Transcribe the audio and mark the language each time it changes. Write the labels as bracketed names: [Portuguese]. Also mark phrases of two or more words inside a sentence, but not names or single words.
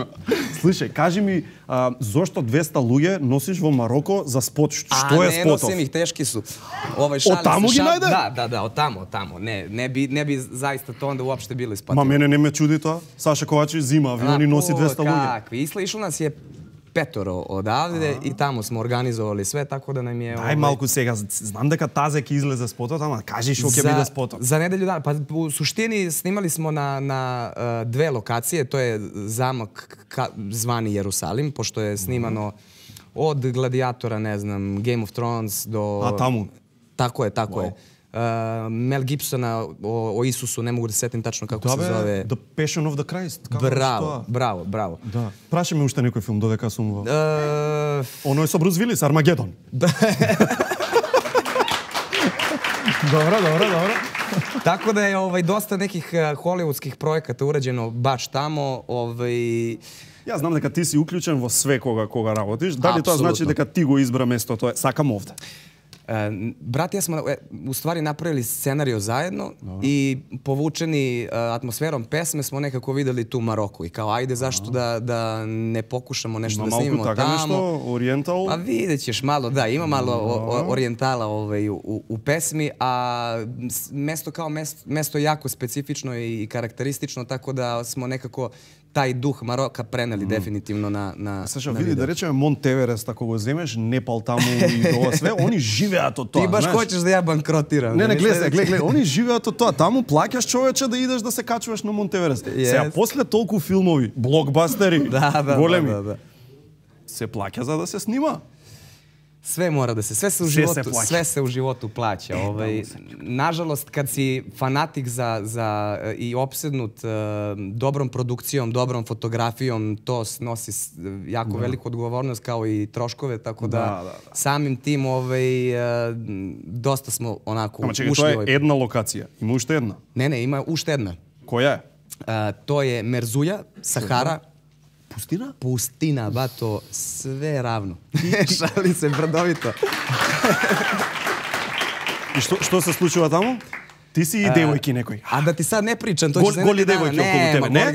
[Macedonian] Слушај, кажи ми, зошто 200 луѓе носиш во Мароко за спот? Што е спотов? [Serbian] Не носим их, тешки су. [Macedonian] Од таму ги најде? Да, од таму. Не би заиста тоа onda уопште било испатено. Ма мене не ме чуди тоа. Саша Ковачевиć зима авион и носи 200 луѓе. Какви? Ишло нас е 5 [Serbian] odavde i tamo smo organizovali sve, tako da nam je... [Macedonian] Дај малку сега, знам дека Тазе ќе излезе спотот, ама кажи што ќе биде спотот. [Serbian] За неделю дана, па у суштини снимали smo na 2 lokacije, to je zamak zvani Jerusalim, pošto je snimano od Gladiatora, ne znam, [English] Game of Thrones [Serbian] do... A tamo? Tako je, tako je. Mel Gibsona o Isusu, ne mogu da se setim tačno kako se zove. The Passion of the Christ. [Macedonian] Браво, браво, браво. Да. Праши ме уште некој филм додека сум во... Оно е со Брус Вилис, Армагедон. Добро, добро, добро. [Serbian] Tako da je dosta nekih hollywoodskih projekata urađeno baš tamo. [Macedonian] Ја знам дека ти си уклучен во све кога работиш. Дали тоа значи дека ти го избра местото? Сакам овде. [Serbian] Brat i ja smo u stvari napravili scenario zajedno i povučeni atmosferom pesme smo nekako videli tu Maroku i kao ajde zašto da ne pokušamo nešto da snimimo tamo. Malko tako nešto, orijental? Pa vidjet ćeš malo, da, ima malo orijentala u pesmi, a mesto kao mesto jako specifično i karakteristično, tako da smo nekako taj duh Maroka preneli definitivno na [Macedonian] Саша, види, да речеме Монтеверест, ако го земеш, Непал таму и тоа све, они живеат од тоа. [Serbian] Ти баш хочеш да ја банкротирам. [Macedonian] Не, гледај, они живеат од тоа. Таму плаќаш човече да идеш да се качуваш на Монтеверест. Сега, после толку филмови, блокбастери, големи, се плаќа за да се снима. [Serbian] Sve mora da se, sve se u životu plaća. Nažalost, kad si fanatik i opsednut dobrom produkcijom, dobrom fotografijom, to nosi jako veliku odgovornost kao i troškove, tako da samim tim dosta smo onako ušli. [Macedonian] Ама чекај, тоа е една локација. Има уште една? Ne, ima уште една. Која е? [Serbian] To je Merzuja, Sahara. Pustina? Pustina, bato, sve ravno. Šali se brdovito. I što se slučava tamo? [Macedonian] Ti si i devojki nekoj. [Serbian] A da ti sad ne pričam, to će za [Macedonian] Goli devojke okolo tebe, ne?